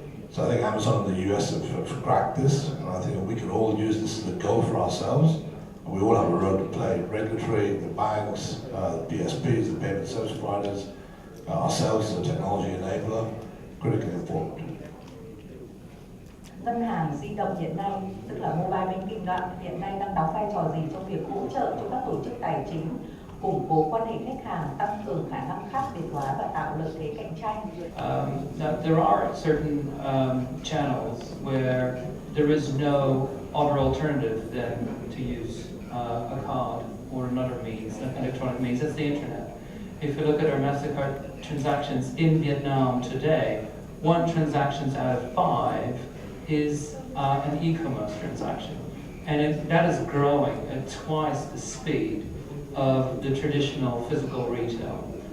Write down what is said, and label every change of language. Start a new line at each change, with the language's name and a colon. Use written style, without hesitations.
English: So I think Amazon in the US have cracked this, and I think we can all use this as a goal for ourselves. And we all have a role to play. Regulatory, the banks, the PSPs, the payment service providers, ourselves as a technology enabler, critically important.
Vietnamese: Ngân hàng di động hiện nay, tức là mobile banking đó, hiện nay đang đóng vai trò gì trong việc hỗ trợ cho các tổ chức tài chính củng cố quan hệ khách hàng, tăng cường khả năng khác biệt hóa và tạo lợi thế cạnh tranh?
English: Now there are certain channels where there is no other alternative than to use a card or another means, an electronic means. That's the internet. If you look at our MasterCard transactions in Vietnam today, 1 transaction out of 5 is an e-commerce transaction, and that is growing at twice the speed of the traditional physical retail.